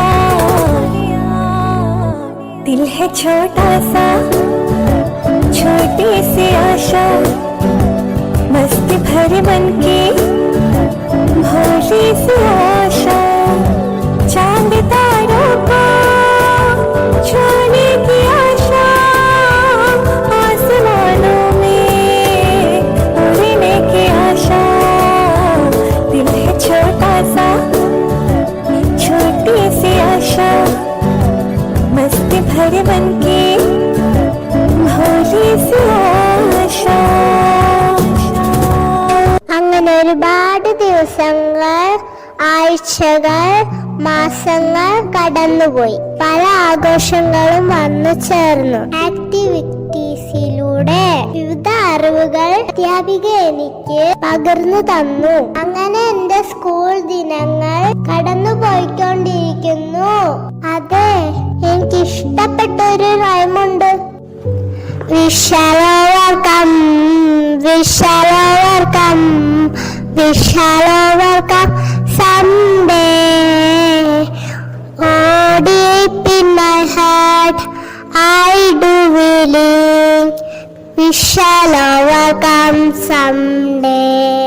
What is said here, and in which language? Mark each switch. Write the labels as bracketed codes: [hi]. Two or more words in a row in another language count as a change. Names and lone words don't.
[hi] दिल है छोटा सा छोटी सी आशा मस्ती भरे मन की भोली सी आशा चांद तारों को छूने की आशा आसमानों में उड़ने की आशा। दिल है छोटा सा छोटी सी आशा मस्ती भरे मन की भोली सी आशा। [ml] അങ്ങനെ ഒരുപാട് ദിവസങ്ങൾ, ആഴ്ചകൾ, മാസങ്ങൾ കടന്നുപോയി. പല ആഘോഷങ്ങളും വന്നു ചേർന്നു. ആക്ടിവിറ്റീസിലൂടെ വിവിധ അറിവുകൾ അധ്യാപിക എനിക്ക് പകർന്നു തന്നു. അങ്ങനെ എന്റെ സ്കൂൾ ദിനങ്ങൾ കടന്നു പോയിക്കൊണ്ടിരിക്കുന്നു. അതെ, എനിക്ക് ഇഷ്ടപ്പെട്ട ഒരു റൈമുണ്ട്. [en] We shall overcome, we shall overcome, we shall overcome someday. Oh, deep in my heart, I do believe we shall overcome someday.